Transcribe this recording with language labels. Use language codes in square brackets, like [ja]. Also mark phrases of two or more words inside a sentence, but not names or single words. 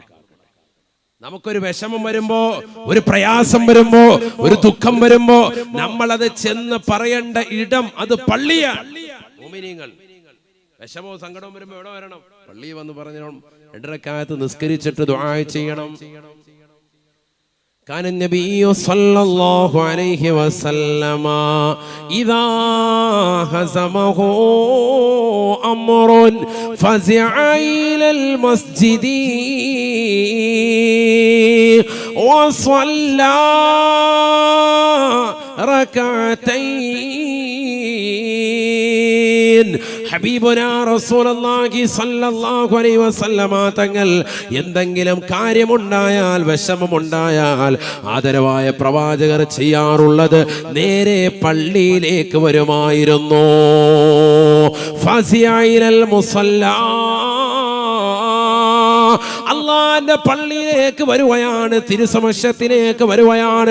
[ml] നമുക്കൊരു വിഷമം വരുമ്പോ, ഒരു പ്രയാസം വരുമ്പോ, ഒരു ദുഃഖം വരുമ്പോ നമ്മളത് ചെന്ന് പറയേണ്ട ഇടം അത് പള്ളിയാണ്. മുഅ്മിനീങ്ങൾ വിഷമവും സങ്കടവും വരുമ്പോ എവിടെ വരണം? പള്ളിയിൽ വന്ന് പറഞ്ഞു 2 റക്അത്ത് നിസ്കരിച്ചിട്ട് ദുആ ചെയ്യണം. [ar] كان النبي صلى الله عليه وسلم إذا هزمه أمر فزع إلى المسجد وصلى ركعتين. حبيبنا رسول الله صلى الله عليه وسلم [ml] തങ്ങൾ എന്തെങ്കിലും കാര്യമുണ്ടായാൽ, വിഷമമുണ്ടായാൽ ആദരവായ പ്രവാചകർ ചെയ്യാറുള്ളത് നേരെ പള്ളിയിലേക്ക് വരുമായിരുന്നു. [ar] فزع إلى المصلى, [ml] അള്ളാന്റെ പള്ളിയിലേക്ക് വരുകയാണ്, തിരുസമക്ഷത്തിലേക്ക് വരുകയാണ്.